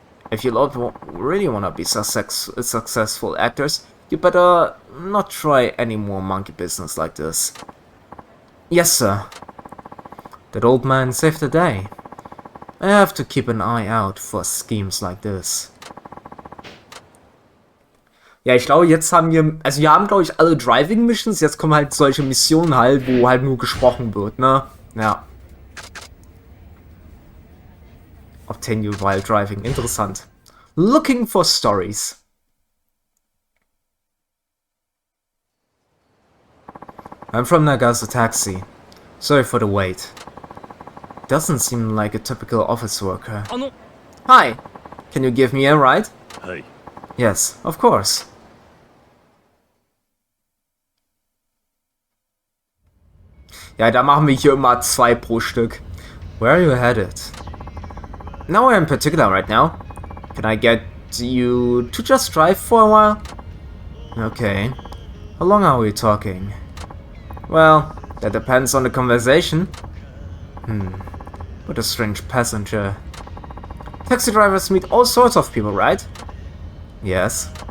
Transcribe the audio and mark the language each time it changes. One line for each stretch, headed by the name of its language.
English: If you really wanna be successful actors, you better not try any more monkey business like this. Yes, sir. That old man saved the day. I have to keep an eye out for schemes like this.
German: Ja, ich glaube, jetzt haben wir, also wir haben, glaube ich, alle Driving Missions, jetzt kommen halt solche Missionen halt, wo halt nur gesprochen wird, ne? Ja.
English: Obtain you while driving, interessant. Looking for stories. I'm from Naga's taxi. Sorry for the wait. Doesn't seem like a typical office worker. Hi, can you give me a ride? Hey. Yes, of course.
German: Ja, da machen wir hier immer 2 pro Stück.
English: Where are you headed? Nowhere in particular right now. Can I get you to just drive for a while? Okay. How long are we talking? Well, that depends on the conversation. What a strange passenger. Taxi drivers meet all sorts of people, right? Yes.